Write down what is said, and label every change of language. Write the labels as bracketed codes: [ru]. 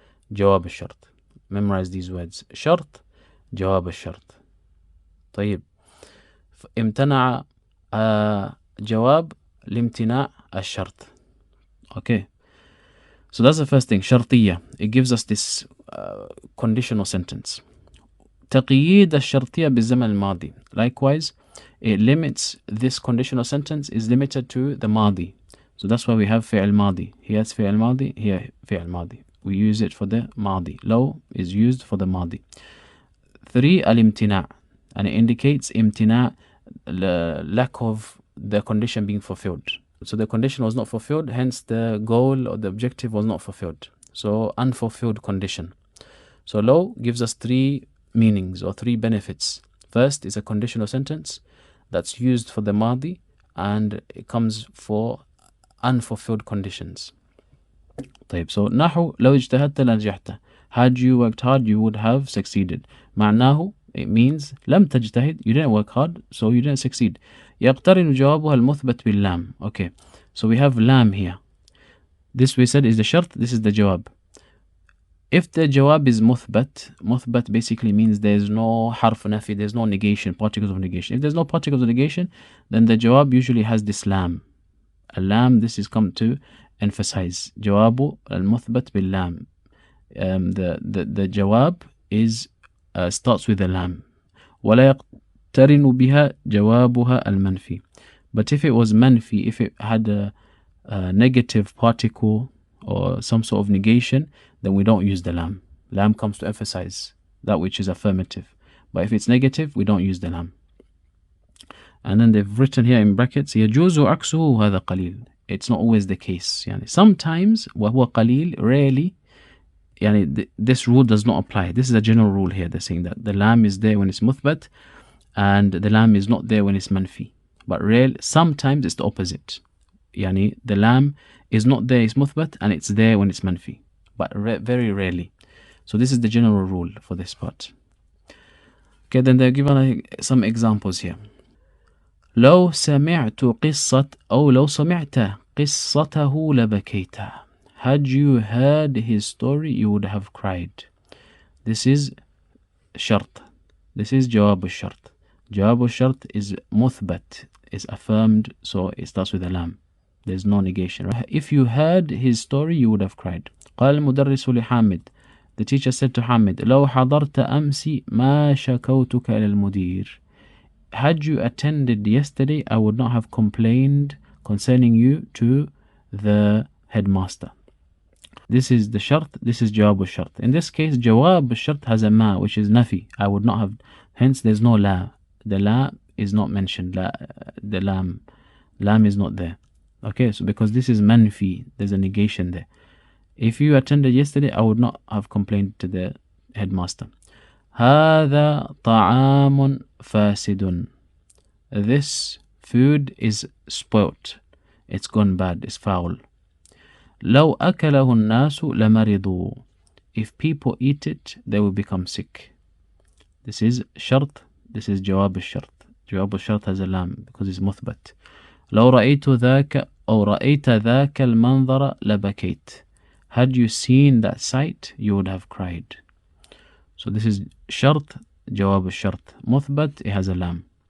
[ar] جواب الشرط. [en] Memorize these words. [ar] شرط جواب الشرط. طيب امتنع جواب لامتناع الشرط. Okay. [en] So that's the first thing. [ar] شرطية. [en] It gives us this conditional sentence. [ar] تقييد الشرطية بالزمن الماضي. [en] Likewise, it limits this conditional sentence is limited to the ماضي. So that's why we have فعل ماضي. Here it's فعل ماضي. [ar] Here فعل ماضي. [en] We use it for the ماضي. لو is used for the ماضي. [ar] 3. الامتناع. [en] And it indicates امتناع, lack of the condition being fulfilled. So the condition was not fulfilled, hence the goal or the objective was not fulfilled. So unfulfilled condition. So low gives us 3 meanings or 3 benefits. First is a conditional sentence that's used for the madi and it comes for unfulfilled conditions. [ar] طيب, so نحو لو اجتهدت لنجحت. [en] Had you worked hard, you would have succeeded. معناه, it means [ar] لم تجتهد, [en] you didn't work hard, so you didn't succeed. [ar] يقترن جوابها المثبت باللام. [en] Okay, so we have lam here. This we said is the shart, this is the jawab. If the jawab is muthbat basically means there's no harf nafi, there's no negation, particles of negation. If there's no particles of negation, then the jawab usually has this lam. A lam, this is come to emphasize. Jawabu al-muthbat bil lam. The jawab is starts with a lam. [ar] ولا يقترن بها جوابها المنفي. [en] But if it was manfi, if it had a negative particle or some sort of negation, then we don't use the lam. Lam comes to emphasize that which is affirmative. But if it's negative, we don't use the lam. And then they've written here in brackets, [ar] يجوز عكسه وهذا قليل. [en] It's not always the case. يعني sometimes [ar] وهو قليل, [en] rarely, يعني this rule does not apply. This is a general rule here. They're saying that the lam is there when it's muthbat and the lam is not there when it's manfi. But sometimes it's the opposite. يعني the lam is not there, it's muthbat, and it's there when it's manfi. But very rarely. So this is the general rule for this part. Okay, then they're given some examples here. [ar] لو سمعت قصة أو لو سمعت قصته لبكيت. [en] Had you heard his story, you would have cried. This is shart. This is جواب الشرط. جواب الشرط is مثبت, is affirmed, so it starts with a lam. There's no negation. Right? If you heard his story, you would have cried. [ar] قال المدرس لحامد. [en] The teacher said to Hamid, [ar] لو حضرت أمس ما شكوتك إلى المدير. [en] Had you attended yesterday, I would not have complained concerning you to the headmaster. This is the shart, this is jawab al-shart. In this case, jawab al-shart has a ma, which is nafi. I would not have, hence there's no la. The la is not mentioned. The lam is not there. Okay, so because this is manfi, there's a negation there. If you attended yesterday, I would not have complained to the headmaster. [ar] هذا طعام فاسد. [en] This food is spoilt. It's gone bad. It's foul. [ar] لو أكله الناس لمرضوا. [en] If people eat it, they will become sick. This is shart. This is جواب الشرط. جواب الشرط has a lam because it's مثبت. [ar] لو رأيت ذاك أو رأيت ذاك المنظر لبكيت. [en] Had you seen that sight, you would have cried. So this is شرط, جواب الشرط. مثبت, it has a lam.